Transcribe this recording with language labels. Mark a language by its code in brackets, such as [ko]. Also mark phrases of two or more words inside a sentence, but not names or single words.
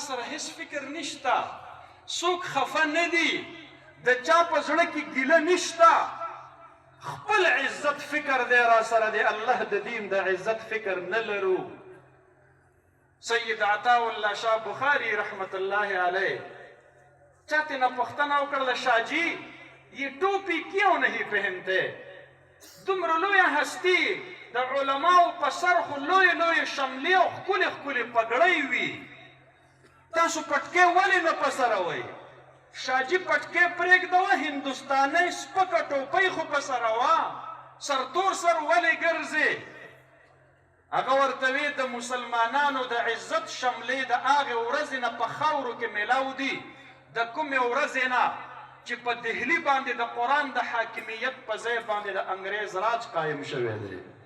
[ps] سره هیڅ فکر نشته څوک خفه نه دي د چا په زړه کې ګیله نشته خپل عزت فکر دی را سره دی الله د دین د عزت فکر نه لرو سید عطا الله شاه بخاری [ar] رحمت الله علیه [ps] چاته نه پوښتنه وکړله شاه جی [ur] یہ ٹوپی کیوں نہیں پہنتے [ps] دومره لویه هستی د علماو په سر خو لویې لویې شملې او ښکلې ښکلې پګړۍ وي تاسو پټکې ولې نه په سره وئ شاجي پټکې پرېږدوه هندوستانۍ سپکه ټوپۍ خو په سره وه سرتور سر ولې ګرځې هغه ورته وی د مسلمانانو د عزت شملې د هغې ورځې نه په خاورو کې میلاو دي د کومې ورځې نه چې په دهلي باندې د قرآن د حاکمیت په ځای باندې د انګریز راج قایم شوی دی